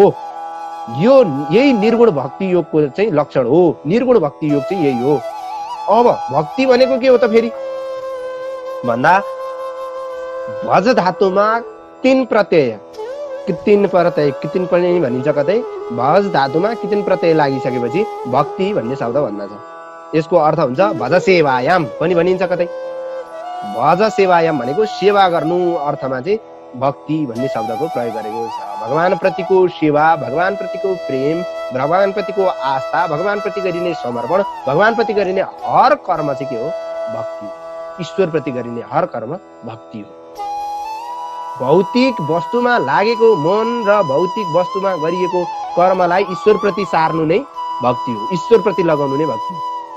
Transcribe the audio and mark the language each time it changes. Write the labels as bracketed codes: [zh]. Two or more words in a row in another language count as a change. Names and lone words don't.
[ne] यही निर्गुण भक्ति योगको चाहिँ लक्षण हो। निर्गुण भक्ति योग चाहिँ यही हो। अब भक्ति भनेको के हो त फेरि भन्दा भज धातुमा तीन प्रत्यय पनि भनिन्छ, कतै भज धातुमा कितिन प्रत्यय लागिसकेपछि भक्ति भन्ने शब्द भन्न छ। यसको अर्थ हुन्छ [sa] भज सेवायाम [ne] पनि भनिन्छ कतै। [sa] भज सेवायाम [ne] भनेको सेवा गर्नु अर्थमा चाहिँ भक्ति भन्ने शब्दको प्रयोग गरेको छ। भगवान प्रतिको सेवा, भगवान प्रतिको प्रेम, भगवान प्रतिको आस्था, भगवान प्रति गरिने समर्पण, भगवान प्रति गरिने हर कर्म चाहिँ के हो? भक्ति। ईश्वर प्रति गरिने हर कर्म भक्ति हो। भौतिक वस्तुमा लागेको मन र भौतिक वस्तुमा गरिएको कर्मलाई ईश्वर प्रति सार्नु नै भक्ति हो, ईश्वर प्रति लगाउनु नै भक्ति हो।